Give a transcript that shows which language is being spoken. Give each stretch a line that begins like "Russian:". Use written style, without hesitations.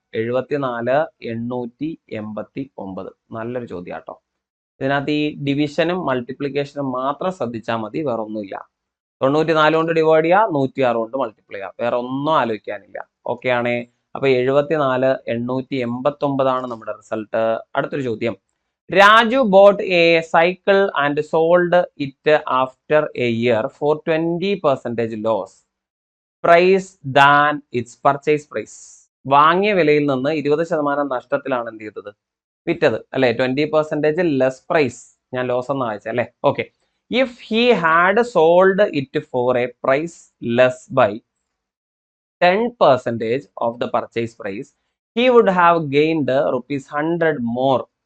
Malayalam: 74,889. നല്ലൊരു ചോദ്യം കേട്ടോ. ഇതിനകത്ത് ഈ ഡിവിഷനും മൾട്ടിപ്ലിക്കേഷനും മാത്രം ശ്രദ്ധിച്ചാൽ മതി, വേറെ ഒന്നുമില്ല. 94 കൊണ്ട് ഡിവൈഡ് ചെയ്യുക, 106 കൊണ്ട് മൾട്ടിപ്ലൈ ചെയ്യുക, വേറെ ഒന്നും ആലോചിക്കാനില്ല. ഓക്കെ ആണേ. അപ്പൊ 74,889 ആണ് നമ്മുടെ റിസൾട്ട്. അടുത്തൊരു ചോദ്യം,
English: Raju bought a cycle and sold it after a year for 20% loss price than its purchase price.
Malayalam: വാങ്ങിയ വിലയിൽ നിന്ന് 20% നഷ്ടത്തിലാണ് എന്ത് ചെയ്തത്, വിറ്റത് അല്ലെ.
English: 20% less price,
Malayalam: ഞാൻ ലോസ് എന്ന് വായിച്ച അല്ലെ.
English: Okay, if he had sold it for a price less by 10% of the purchase price, he would have gained ₹100 more.